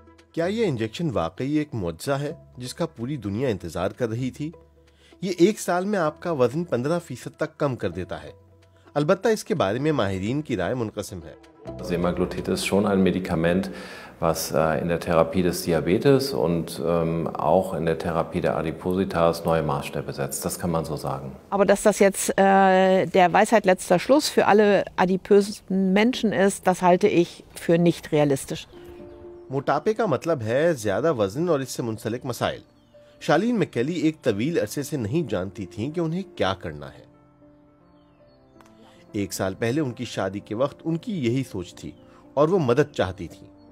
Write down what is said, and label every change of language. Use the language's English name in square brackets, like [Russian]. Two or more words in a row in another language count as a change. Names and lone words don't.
[Urdu] کیا یہ انجیکشن واقعی ایک معاوضہ ہے جس کا پوری دنیا انتظار کر رہی تھی? یہ ایک سال میں آپ کا وزن 15% تک کم کر دیتا ہے. البتہ اس کے بارے میں ماہرین کی رائے منقسم ہے. [German] Semaglutid ist schon ein Medikament, was in der Therapie des Diabetes und auch in der Therapie der Adipositas neue Maßstäbe setzt. Das kann man so sagen. Aber dass das jetzt der Weisheit letzter Schluss für alle adipösen Menschen ist, das halte ich für nicht realistisch. [Urdu] موٹاپے کا مطلب ہے زیادہ وزن اور اس سے منسلک مسائل. شالین میکیلی ایک طویل عرصے سے نہیں جانتی تھیں کہ انہیں کیا کرنا ہے. ایک سال پہلے ان کی شادی کے وقت ان کی یہی سوچ تھی اور وہ مدد چاہتی تھی.